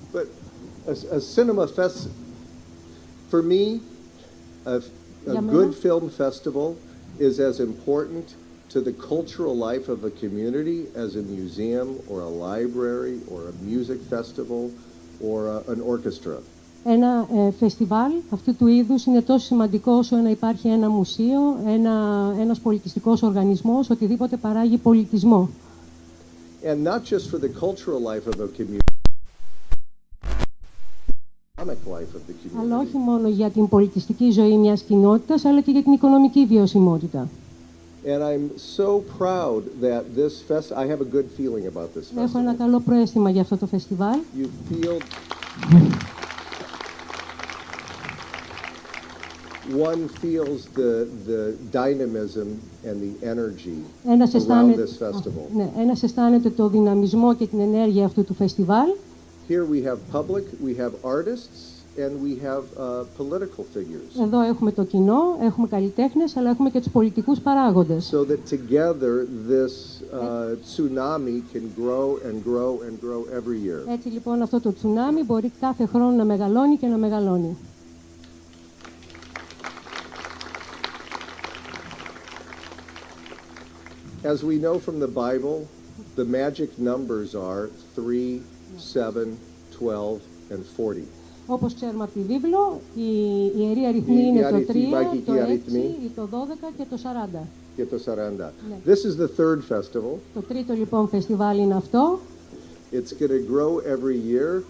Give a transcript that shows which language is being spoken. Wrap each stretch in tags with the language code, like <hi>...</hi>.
<en>But a cinema fest, for me, a good film festival is as important to the cultural life of a community as a museum or a library or a music festival or an orchestra.</en> <el>Ένα φεστιβάλ αυτού του είδους είναι τόσο σημαντικό όσο να υπάρχει ένα μουσείο, ένας πολιτιστικός οργανισμός, οτιδήποτε παράγει πολιτισμό.</el> <en>And not just for the cultural life of a community, life of the community.</en> <el>Αλλά όχι μόνο για την πολιτιστική ζωή μιας κοινότητας, αλλά και για την οικονομική βιωσιμότητα.</el> <en>And I'm so proud that this I have a good feeling about this festival.</en> <el>Έχω ένα καλό προαίσθημα για αυτό το φεστιβάλ.</el> <en>You feel one feels the dynamism and the energy around this festival.</en> <el>Ναι, ένας αισθάνεται το δυναμισμό και την ενέργεια αυτού του φεστιβάλ.</el> <en>Here we have public, we have artists, and we have political figures.</en> <el>Εδώ έχουμε το κοινό, έχουμε καλλιτέχνες, αλλά έχουμε και τους πολιτικούς παράγοντες.</el> <en>So that together this tsunami can grow and grow and grow every year.</en> <el>Έτσι λοιπόν αυτό το τσουνάμι μπορεί κάθε χρόνο να μεγαλώνει και να μεγαλώνει.</el> <en>As we know from the Bible, the magic numbers are 3, 7, 12, and 40.</en> <el>Όπως ξέρουμε από τη βίβλο, η ιερή αριθμή είναι το 3, το 6, το 12 και το 40. Και το 40. Ναι.</el> <en>This is the third festival.</en> <el>Το τρίτο λοιπόν φεστιβάλ είναι αυτό.</el> <en>It's going to grow every year.</en>